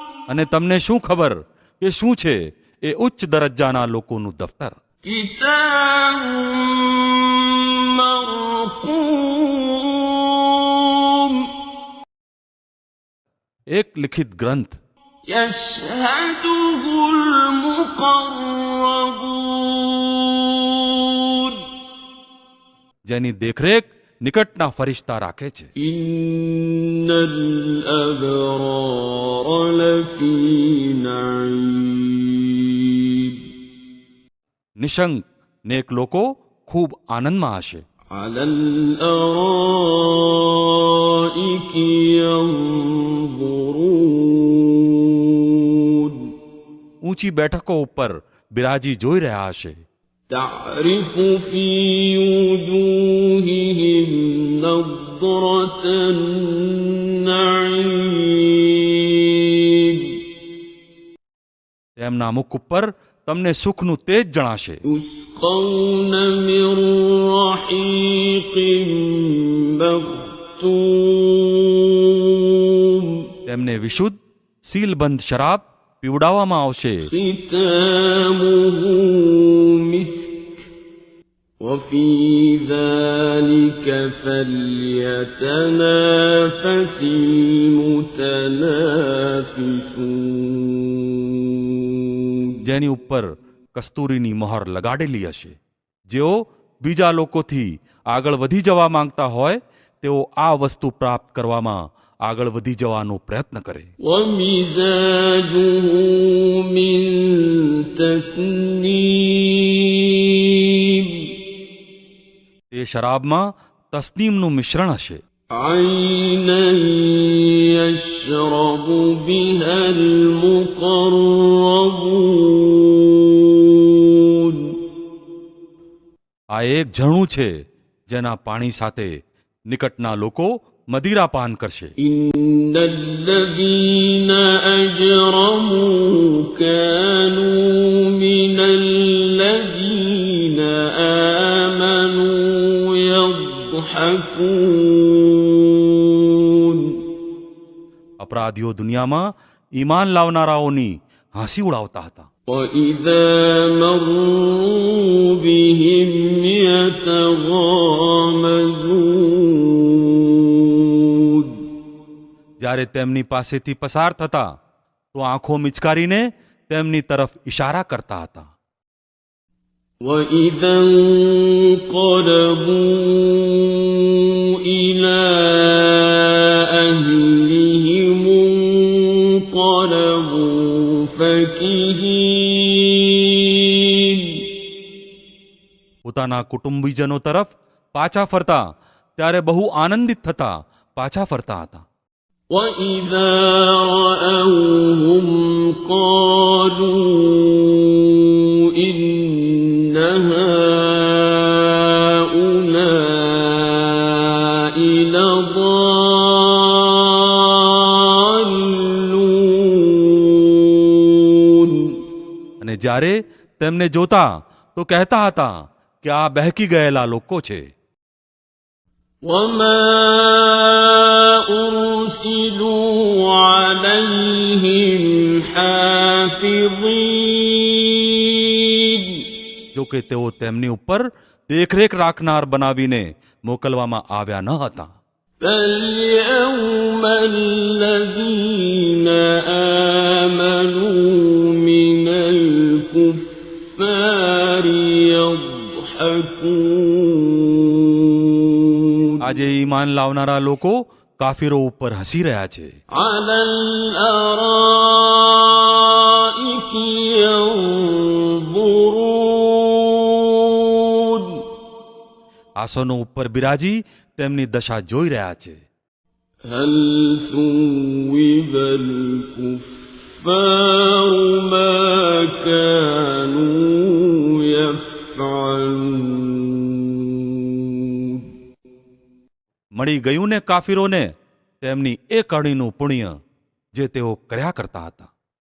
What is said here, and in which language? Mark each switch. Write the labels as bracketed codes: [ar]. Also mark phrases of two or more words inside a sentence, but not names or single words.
[gu] અને તમને શું ખબર કે શું છે એ ઉચ્ચ દરજ્જાના લોકોનું દફતર? [ar] كتاب مرقوم [gu] એક લિખિત ગ્રંથ [ar] يشهده المقربون [gu] જેની દેખરેખ નિકટના ફરિશ્તા રાખે છે. [ar] إن الأبرار لفي نعيم [gu] નિશંક નેક લોકો ખૂબ આનંદમાં હશે. [ar] على الأرائك ينظرون [gu] ઊંચી બેઠકો ઉપર બિરાજી જોઈ રહ્યા હશે. [ar] تعرف في وجوههم نضرة النعيم [gu] તેમના મુખ ઉપર તમને સુખનું તેજ જણાશે. [ar] يسقون من رحيق مختوم [gu] તેમને વિશુદ્ધ સીલબંધ શરાબ પીવડાવવામાં આવશે. [ar] ختامه مسك وفي ذلك فليتنافس المتنافسون [gu] જેની ઉપર કસ્તુરીની મહોર લગાડેલી હશે. જેઓ બીજા લોકોથી આગળ વધી જવા માંગતા હોય તેઓ આ વસ્તુ પ્રાપ્ત કરવામાં આગળ વધી જવાનો પ્રયત્ન કરે. [ar] ومزاجه من تسنيم [gu] તે શરાબમાં તસ્નીમનું મિશ્રણ હશે. [ar] عينا يشرب بها المقربون [gu] આ એક ઝરણું છે જેના પાણી સાથે નિકટના લોકો મદિરા પાન કરશે. [ar] إن الذين أجرموا كانوا من الذين آمنوا يضحكون [gu] અપરાધીઓ દુનિયામાં ઈમાન લાવનારાઓની હાંસી ઉડાવતા હતા. [ar] وإذا مروا بهم يتغامزون [gu] જ્યારે તેમની પાસેથી પસાર થતા તો આંખો મિચકારીને તેમની તરફ ઇશારા કરતા હતા. [ar] وإذا انقلبوا إلى أهلهم انقلبوا فكهين [gu] પોતાના કુટુંબીજનો તરફ પાછા ફરતા ત્યારે બહુ આનંદિત થતા પાછા ફરતા હતા. [ar] وإذا رأوهم قالوا إن هؤلاء لضالون [gu] અને જ્યારે તેમને જોતા તો કહેતા હતા કે આ બહેકી ગયેલા લોકો છે. [ar] وما أرسلوا عليهم حافظين [gu] જો કે તેઓ તેમની ઉપર દેખરેખ રાખનાર બનાવીને મોકલવામાં આવ્યા ન હતા. [ar] فاليوم الذين آمنوا من الكفار يضحكون [gu] આજે ઈમાન લાવનારા લોકો કાફીરો ઉપર હસી રહ્યા છે. [ar] على الأرائك ينظرون [gu] આસનો ઉપર બિરાજી તેમની દશા જોઈ રહ્યા છે. [ar] هل ثوب الكفار ما كانوا يفعلون [gu] મળી ગયું ને કાફીરોને તેમની એ કડીનું પુણ્ય જે તેઓ કર્યા કરતા હતા.